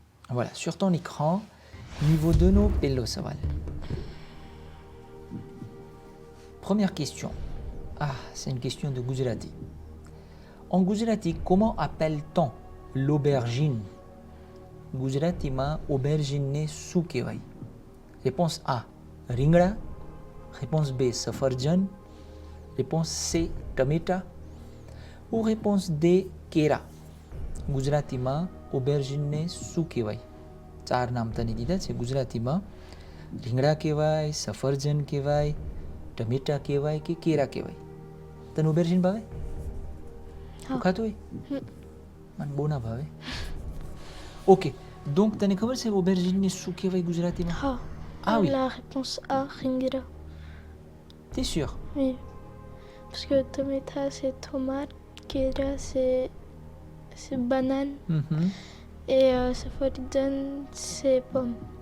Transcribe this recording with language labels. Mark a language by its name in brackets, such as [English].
[French] Voilà, sur ton écran, niveau 2 no pello saval. Première question. Ah, c'est une question de Gujarati. En ગુજરાતી, comment appelle-t-on l'aubergine? [Gujarati] ગુજરાતીમાં aubergine શું કહેવાય? [French] Réponse A, રીંગણા. Réponse B, સફરજન. Réponse C, ટમેટા. Ou réponse D, કેરા. [Gujarati] ગુજરાતીમાં aubergine શું કહેવાય? 4 નામ તને દીધા છે. ગુજરાતીમાં રીંગણા કહેવાય, સફરજન કહેવાય, ટમેટા કહેવાય કે કેરા કહેવાય? તને aubergine ભાવે? તું ખાતો હોય? મને બહુ ના ભાવે. [French] Ok, donc [Gujarati] તને ખબર છે aubergine શું કહેવાય ગુજરાતીમાં? Ah [French] oui. La réponse A, ringira. T'es sûr? Oui. Parce que tomato c'est tomate, kera c'est banane et safardjan c'est pomme.